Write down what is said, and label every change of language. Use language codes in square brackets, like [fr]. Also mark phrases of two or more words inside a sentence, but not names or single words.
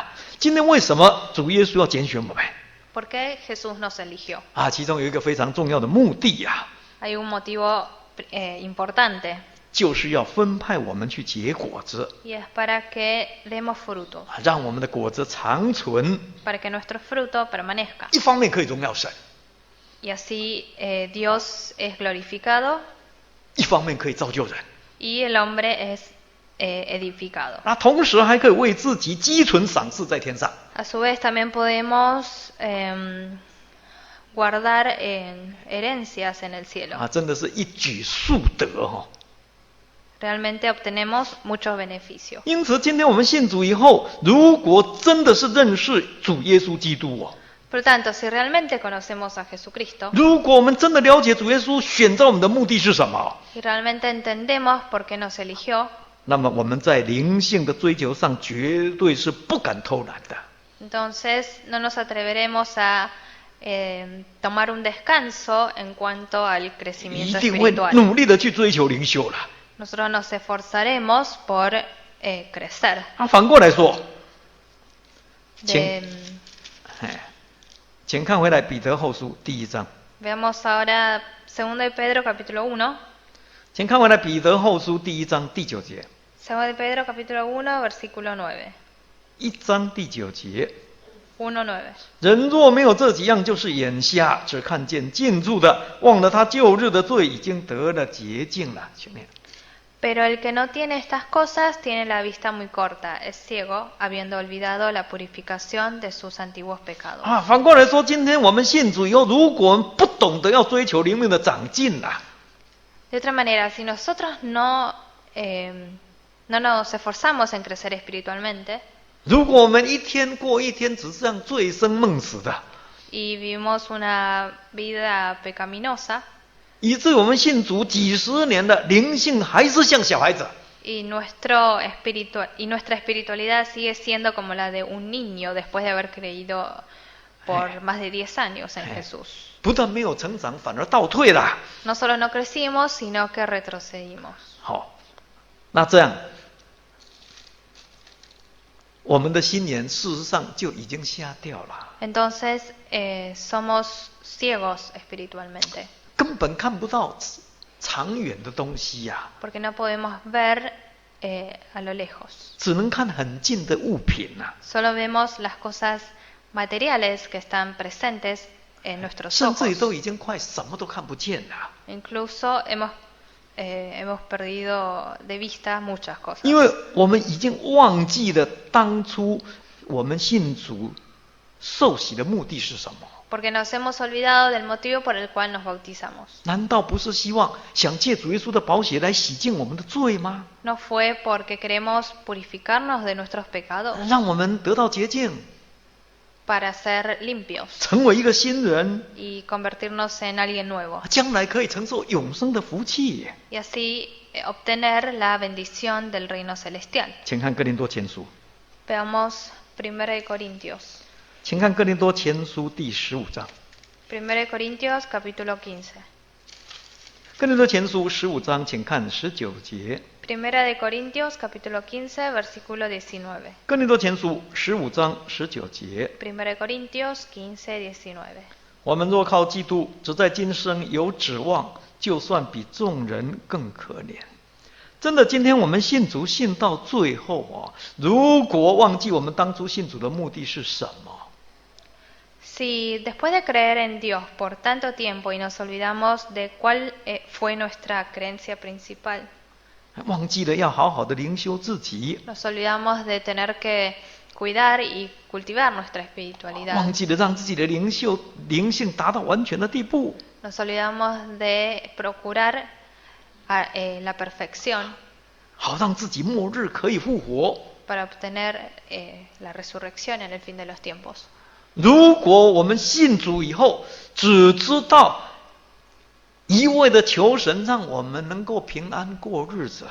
[zh] 今天为什么主耶稣要拣选我们？ [es] ¿Por qué Jesús nos eligió? [zh] 其中有一个非常重要的目的 [es] Hay un motivo importante. [zh] 就是要分派我们去结果子， [es] Y es para que demos fruto, [zh] 让我们的果子长存。 [es] para que nuestro fruto permanezca. [zh] 一方面可以荣耀神， [es] Y así Dios es glorificado [zh] 一方面可以造就人， [es] y el hombre es edificado. [zh] 那同时还可以为自己积存赏赐在天上。 [es] A su vez también podemos guardar herencias en el cielo. [zh] 啊，真的是一举数得哦。 [es] Realmente obtenemos muchos beneficios. [zh] 因此，今天我们信主以后，如果真的是认识主耶稣基督哦， [es] Por lo tanto, si realmente conocemos a Jesucristo [zh] 如果我们真的了解主耶稣选召我们的目的是什么， [es] y realmente entendemos por qué nos eligió, [zh] 那么我们在灵性的追求上绝对是不敢偷懒的。 [es] entonces no nos atreveremos a tomar un descanso en cuanto al [zh] 一 [es] crecimiento [zh] 定会 [es] espiritual. [zh] 努力的去追求灵修了。 [es] Nosotros nos esforzaremos por crecer. [zh] 啊，反过来说， [es] De- [zh] 请看回来彼得后书第1章， [es] veamos ahora 2 de Pedro capítulo 1. [zh] 请看回来彼得后书第1章第9节， [es] 2 de Pedro capítulo 1 versículo 9. [zh] 1 章第9节。 1:9. 人若没有这几样，就是眼瞎，只看见近处的，忘了他旧日的罪已经得了洁净了。前面 [es] Pero el que no tiene estas cosas tiene la vista muy corta, es ciego, habiendo olvidado la purificación de sus antiguos pecados. [zh] 啊，反过来说，今天我们信主以后，如果我们不懂得要追求灵命的长进啊， [es] De otra manera, si nosotros no nos esforzamos en crecer espiritualmente [zh] 如果我们一天过一天，只是这样醉生梦死的， [es] y vivimos una vida pecaminosa [zh] 以致我们信主几十年的灵性还是像小孩子， [es] y nuestra espiritualidad sigue siendo como la de un niño después de haber creído por más de 10 años en Jesús. [zh] 不但没有成长，反而倒退了。 [es] No solo no crecimos, sino que retrocedimos. [zh] 好，那这样，我们的心眼事实上就已经瞎掉了， [es] Entonces somos ciegos espiritualmente, [zh] 根本看不到长远的东西呀、 [es] porque no podemos ver a lo lejos. [zh] 只能看很近的物品呐、 [es] Solo vemos las cosas materiales que están presentes en nuestros [zh] 甚至于 [es] ojos. [zh] 都已经快什么都看不见了。 [es] Incluso hemos perdido de vista muchas cosas. [zh] 因为我们已经忘记了当初我们信主受洗的目的是什么？ [es] Porque nos hemos olvidado del motivo por el cual nos bautizamos. [zh] 难道不是希望想借主耶稣的宝血来洗净我们的罪吗？ [es] No fue porque queremos purificarnos de nuestros pecados [zh] 让我们得到洁净， [es] para ser limpios [zh] 成为一个新人， [es] y convertirnos en alguien nuevo. [zh] 将来可以承受永生的福气。 [es] Y así obtener la bendición del reino celestial. [zh] 请看哥林多前书， [es] Veamos 1 de Corintios. [zh] 请看哥林多前书第15章。 [es] 1 de Corintios capítulo 15. [zh] 哥林多前书15章，请看19节。 [es] 1 de Corintios capítulo 15 versículo 19. [zh] 哥林多前书15章19节。 [es] 1 de Corintios 15, 19. [zh] 我们若靠基督，只在今生有指望，就算比众人更可怜。真的，今天我们信主信到最后啊，如果忘记我们当初信主的目的是什么， [es] Si después de creer en Dios por tanto tiempo y nos olvidamos de cuál fue nuestra creencia principal, [zh] 忘记了要好好的灵修自己， [es] nos olvidamos de tener que cuidar y cultivar nuestra [zh] 忘 [es] espiritualidad, [zh] 记了让自己的灵性达到完全的地步， [es] nos olvidamos de procurar la perfección [zh] 好让自己末日可以复活。 [es] para obtener la resurrección en el fin de los tiempos. [zh] 如果我们信主以后，只知道一味的求神，让我们能够平安过日子，